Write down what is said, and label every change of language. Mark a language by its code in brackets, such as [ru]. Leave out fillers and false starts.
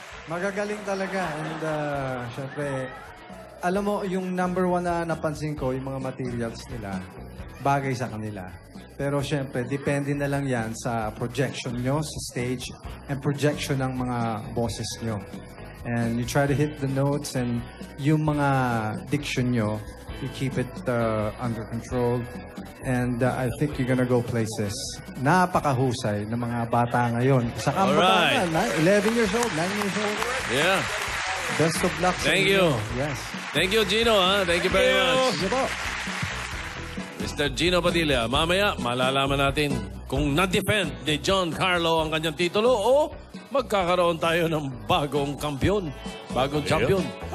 [tl] Magagaling talaga. And syempre, alam mo, yung number one na napansin ko, yung mga materials nila, bagay sa kanila. Pero syempre, depende na lang yan sa projection nyo sa stage and projection ng mga bosses nyo. [en] And you try to hit the notes and [tl] yung mga diction nyo, [en] you keep it under control. And I think you're gonna go places. [tl] Napakahusay ng mga bata ngayon. Saka [en] Alright. [tl] bata na, 11 years old, 9 years old. [en] yeah. Best of luck. sa Thank [tl] inyo. [en] you. Yes. Thank you, Gino. Thank you very much. [tl] Sige po. Mr. Gino Padilla. Mamaya, malalaman natin kung na-defend ni John Carlo ang kanyang titulo o magkakaroon tayo ng bagong kampiyon, bagong champion.